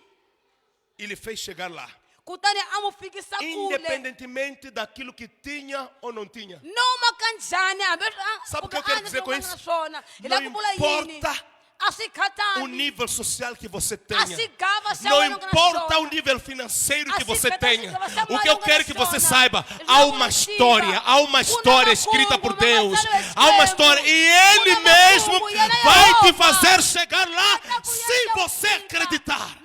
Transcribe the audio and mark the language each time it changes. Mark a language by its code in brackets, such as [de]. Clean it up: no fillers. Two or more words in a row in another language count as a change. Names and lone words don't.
[pt] E ele fez chegar lá, [ts] Kutani a n'wi fikisa kule. [pt] independentemente daquilo que tinha ou não tinha. [ts] Noma kanjani hambi [pt] Sabe o que eu quero dizer com isso? [ts] Hi [pt] Não [ts] la ku vula yini? [pt] importa [ts] A swi [pt] o [ts] khatali. [pt] nível social que você [ts] A [pt] tenha. [ts] swi gava xa [pt] Não [ts] wena u nga na [pt] importa [ts] xona. [pt] o nível financeiro que Assim, você cada tenha. vez que você O que eu vai quero que você organizar, saiba, eles há vão uma contigo. história, há uma história Uma escrita por macumba, Deus. uma batalha Há uma extrema. história e Ele Uma mesmo macumba, e ele é vai te Jeová. fazer chegar lá Tá com se ele, você filha. acreditar. [ts] Loko wena u kholwa ntsena.